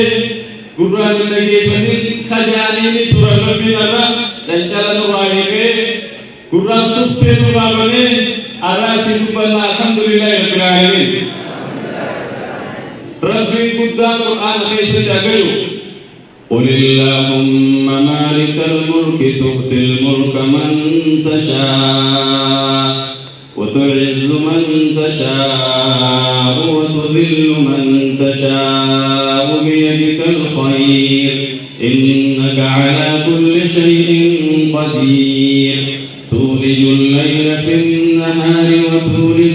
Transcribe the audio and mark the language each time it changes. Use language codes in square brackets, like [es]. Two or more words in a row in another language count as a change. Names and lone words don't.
[om] Gurraan dhageeffanii kajaanii turan Rabbi narra cancala nurraa eegee gurraa suftee nurraa banee araasii dubbanna [ar] الحمد لله رب العالمين. [om] Rabbiin guddaan Qur'aana keessatti agayu [ar] قل اللهم مالك الملك تؤتي الملك من تشاء وتعز من تشاء وتذل من تشاء بيدك الخير إنك على كل شيء قدير تولج الليل في النهار وتولج